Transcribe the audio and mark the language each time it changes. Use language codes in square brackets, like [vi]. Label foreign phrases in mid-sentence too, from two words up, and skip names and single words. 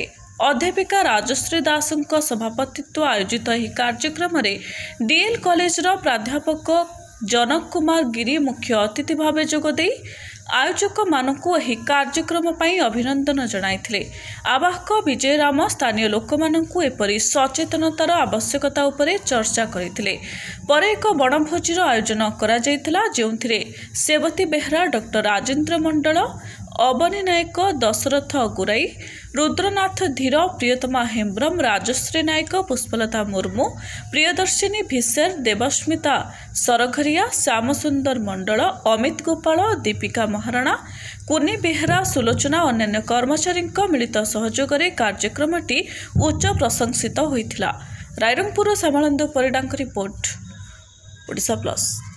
[or] ଅଧ୍ୟାପିକା ରାଜଶ୍ରୀ ଦାସଙ୍କ ସଭାପତିତ୍ୱ ଆୟୋଜିତ ଏହି କାର୍ଯ୍ୟକ୍ରମରେ ଡିଏଲ କଲେଜର ପ୍ରାଧ୍ୟାପକ ଜନକ କୁମାର ଗିରି ମୁଖ୍ୟ ଅତିଥି ଭାବ ଯୋଗଦେ ଆୟୋଜକ ମାନଙ୍କୁ ଏହି କାର୍ଯ୍ୟକ୍ରମ ପାଇଁ ଅଭିନନ୍ଦନ ଜଣାଇଥିଲେ। ଆବାହକ ବିଜୟରାମ ସ୍ଥାନୀୟ ଲୋକମାନଙ୍କୁ ଏପରି ସଚେତନତାର ଆବଶ୍ୟକତା ଉପରେ ଚର୍ଚ୍ଚା କରିଥିଲେ। ପରେ ଏକ ବଣଭୋଜିର ଆୟୋଜନ କରା ଯାଇଥିଲା ଯେଉଁଥିରେ ସେବତୀ ବେହେରା ଡକ୍ଟର ରାଜେନ୍ଦ୍ର ମଣ୍ଡଳ ଅବନୀ ନାୟକ ଦଶରଥ ଗୁରାଇ ରୁଦ୍ରନାଥ ଧୀର ପ୍ରିୟତମା ହେମ୍ବ୍ରମ ରାଜଶ୍ରୀ ନାୟକ ପୁଷ୍ପଲତା ମୁର୍ମୁ ପ୍ରିୟଦର୍ଶିନୀ ଭିସେର ଦେବସ୍ମିତା ସରଘରିଆ ଶ୍ୟାମସୁନ୍ଦର ମଣ୍ଡଳ ଅମିତ ଗୋପାଲ ଦୀପିକା ମହାରଣା କୁନି ବେହେରା ସୁଲୋଚନା ଅନ୍ୟ କର୍ମଚାରୀ ମିଳିତ ସହଯୋଗ କାର୍ଯ୍ୟକ୍ରମଟି ଉଚ୍ଚ ପ୍ରଶଂସିତ ହୋଇଥିଲା। ରାଇରଙ୍ଗପୁର ଶ୍ୟାମାନନ୍ଦ ପରିଡାଙ୍କ ରିପୋର୍ଟ ଓଡ଼ିଶା ପ୍ଲସ।